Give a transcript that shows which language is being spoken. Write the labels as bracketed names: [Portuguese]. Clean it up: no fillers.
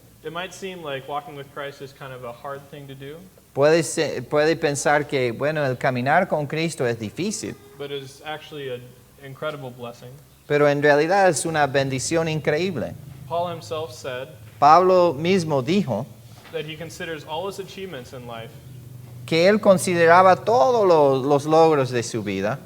[English] it might seem like walking with Christ is kind of a hard thing to do, [Spanish] puede pensar que, bueno, el caminar con Cristo es difícil, [English] but is actually an incredible blessing. [Spanish] pero en realidad es una bendición increíble. [English] Paul himself said [Spanish] Pablo mismo dijo [English] that he considers all his achievements in life [Spanish] que él consideraba todos los logros de su vida